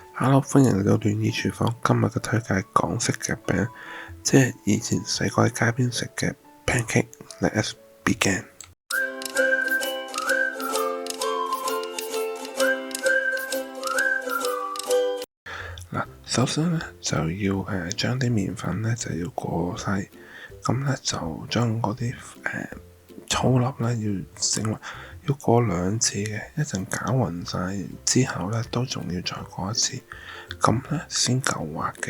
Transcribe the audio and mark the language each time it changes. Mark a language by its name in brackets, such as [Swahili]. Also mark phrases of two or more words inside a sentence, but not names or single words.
[Cantonese] Hello，歡迎嚟到聯誼廚房。今日嘅推介係港式嘅餅，即係以前細個喺街邊食嘅 pancake。 [English] Let's begin。 [Cantonese] 首先咧就要將啲麵粉咧就要過篩，咁咧就將嗰啲粗粒咧要過2次嘅，一陣攪勻晒之後咧都仲要再過1次，咁咧先夠滑嘅。